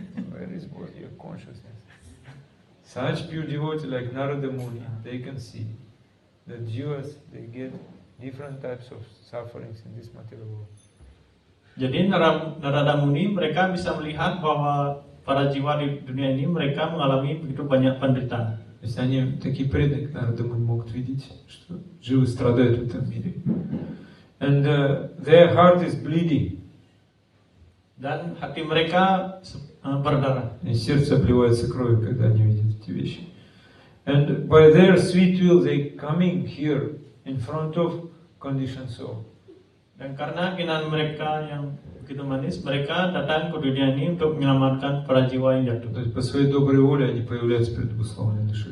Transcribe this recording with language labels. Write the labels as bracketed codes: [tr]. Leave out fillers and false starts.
[en] Where is your consciousness? Such pure devotees like Narada Muni, they can see that jivas, they get different types of sufferings in this material world. [id] Jadi Narada Muni mereka bisa melihat bahwa para jiwa di dunia ini mereka mengalami begitu banyak penderitaan. [ru] То есть они такие преданные, Нарада Муни, могут видеть, что живы страдают в этом мире. [en] And their heart is bleeding. [id] Dan hati mereka berdarah. [ru] И сердце обливается кровью, когда они видят эти вещи. [en] And by their sweet will, they coming here in front of conditioned soul. [id] Dan karena keinginan mereka yang begitu manis, mereka datang ke dunia ini untuk menyelamatkan para jiwa yang jatuh. [ru] То есть по своей доброй воле они появляются перед обусловленной душой.